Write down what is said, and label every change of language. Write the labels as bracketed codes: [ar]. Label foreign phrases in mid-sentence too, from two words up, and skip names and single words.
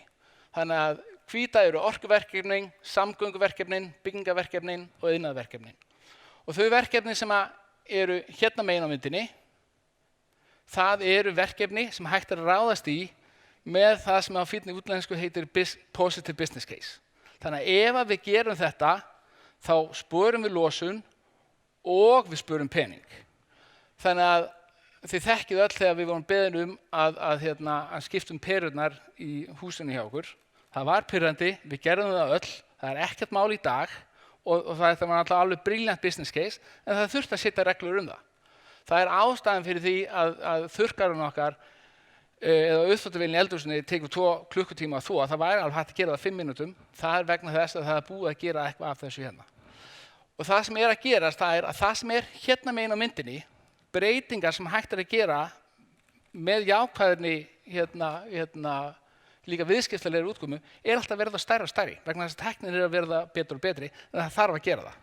[is] Þannig að hvíta eru orkuverkefnin, samgönguverkefnin, byggingaverkefnin og iðnaðarverkefnin. Og þau verkefni sem eru hérna megin á myndinni, það eru verkefni sem hægt að ráðast í með það sem á fínni útlensku heitir [en] positive business case. [is] Þannig að ef við gerum þetta, þá spörum við losun og við spörum pening. Þannig að þið þekkið öll þegar við vorum beðin að skiptum perurnar í húsinu hjá okkur. Það var pirrandi, við gerðum það öll, það er ekkert mál í dag og það var alltaf alveg [en] brilliant business case, [is] en það þurfti að setja reglur það. Það er ástæðan fyrir því að þurrkarinn okkar eða uppþvottavélin í eldhúsinu tekur 2 klukkutíma að þvo, það væri alveg hægt að gera það 5 mínútum, það er vegna þess að það er búið að gera eitthvað af þessu hérna. Og það sem að gerast, það að það sem hérna megin á myndinni, breytingar sem hægt að gera með jákvæðinni líka viðskiptalegri útkomu, alltaf að verða stærri og stærri, vegna þess að tæknin að verða betur og betri, en það þarf að gera það.